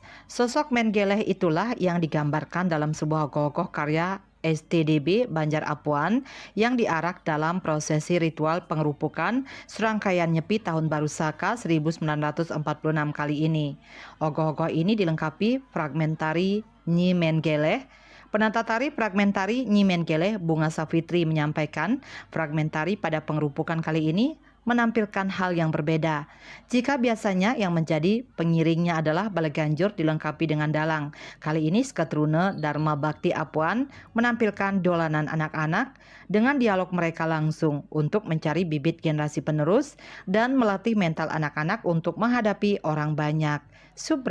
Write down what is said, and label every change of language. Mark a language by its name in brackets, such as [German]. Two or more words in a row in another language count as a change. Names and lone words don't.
[Indonesian] Sosok Mengeleh itulah yang digambarkan dalam sebuah gogoh karya STDB Banjar Apuan yang diarak dalam prosesi ritual pengerupukan serangkaian Nyepi Tahun Baru Saka 1946 kali ini. Ogoh-ogoh ini dilengkapi fragmentari Nyi Mengeleh. Penata tari fragmentari Nyi Mengeleh Bunga Safitri menyampaikan fragmentari pada pengerupukan kali ini menampilkan hal yang berbeda. Jika biasanya yang menjadi pengiringnya adalah Baleganjur dilengkapi dengan dalang, kali ini Seketruna Dharma Bakti Apuan menampilkan dolanan anak-anak dengan dialog mereka langsung untuk mencari bibit generasi penerus dan melatih mental anak-anak untuk menghadapi orang banyak.